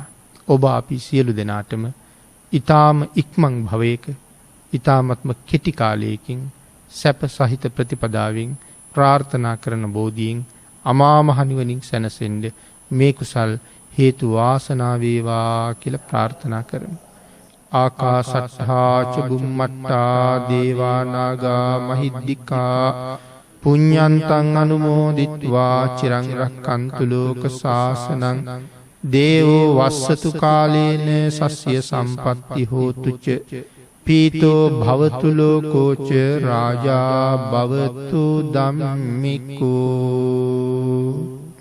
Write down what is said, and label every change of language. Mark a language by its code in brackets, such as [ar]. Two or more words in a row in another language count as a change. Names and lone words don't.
[si] ඔබ අපි සියලු දෙනාටම ඊ타ම ඉක්මන් භවයක ඊ타මත්ම කෙටි කාලයකින් සැප සහිත ප්‍රතිපදාවෙන් ප්‍රාර්ථනා කරන බෝධියෙන් අමා මහ නිවනින් සැනසෙන්න මේ කුසල් හේතු වාසනා වේවා කියලා ප්‍රාර්ථනා කරමු. [pi] ආකාසට්ඨා ච බුම්මට්ටා දේවා නාග මහිද්దికා පුඤ්ඤන්තං අනුමෝදිත්වා චිරං රක්ඛන්තු ලෝක සාසනං දේවෝ වස්සතු කාලේන සස්්‍ය සම්පත්ති හෝතු ච පීතෝ භවතු ලෝකෝ ච රාජා භවතු ධම්මිකෝ